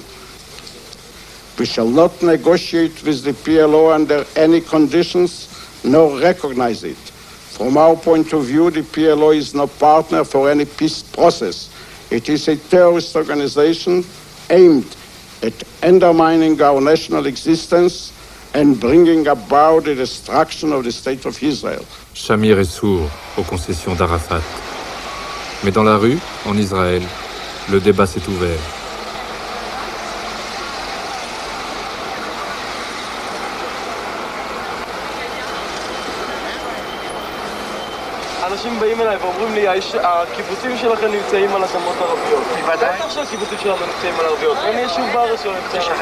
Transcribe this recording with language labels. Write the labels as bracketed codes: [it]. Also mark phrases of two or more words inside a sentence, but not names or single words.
[en] We shall not negotiate with the PLO under any conditions, nor recognize it. From our point of view, the PLO is no partner for any peace process. It is a terrorist organization aimed at undermining our national existence and bringing about the destruction of the state of Israel. [fr] Shamir est sourd aux concessions d'Arafat. Mais dans la rue, en Israël, le débat s'est ouvert. [he] אנשים באים אליי ואומרים לי, הקיבוצים שלכם נמצאים על אדמות ערביות. בוודאי. בטח שהקיבוצים שלנו נמצאים על ערביות. אין יישוב בארץ שלא נמצאים על ערביות.